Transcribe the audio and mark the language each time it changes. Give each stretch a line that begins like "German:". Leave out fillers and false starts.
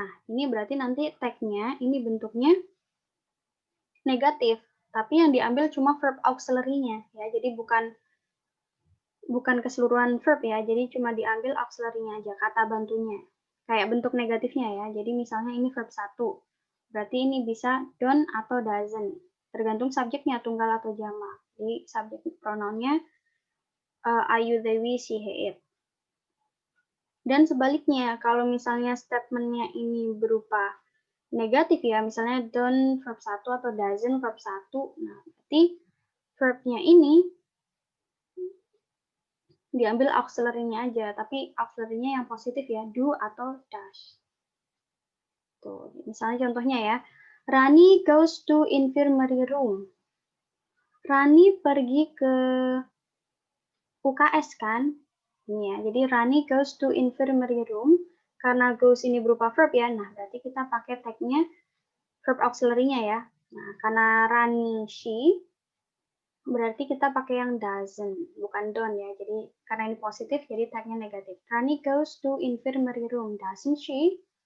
Indonesian: Nah, ini berarti nanti tag-nya ini bentuknya negatif, tapi yang diambil cuma verb auxiliary-nya ya. Jadi bukan keseluruhan verb ya, jadi cuma diambil auxiliary-nya aja, kata bantunya. Kayak bentuk negatifnya ya. Jadi misalnya ini verb 1. Berarti ini bisa don't atau doesn't. Tergantung subjeknya, tunggal atau jamak. Jadi subjek pronounnya I, you, they, we, she, he, it. Dan sebaliknya, kalau misalnya statementnya ini berupa negatif ya, misalnya don't verb 1 atau doesn't verb 1, nah berarti verbnya ini diambil auxiliary-nya aja, tapi auxiliary-nya yang positif ya, do atau does. Tuh, misalnya contohnya ya,
English: Rani goes to infirmary room.
Indonesian: Rani pergi ke UKS kan? Ini ya, jadi
English: Rani goes to infirmary room.
Indonesian: Karena goes ini berupa verb ya, nah berarti kita pakai tag-nya verb auxiliary-nya ya. Nah, karena Rani she, berarti kita pakai yang doesn't, bukan don't ya. Jadi karena ini positif, jadi tag-nya negatif.
English: Rani goes to infirmary room, doesn't she?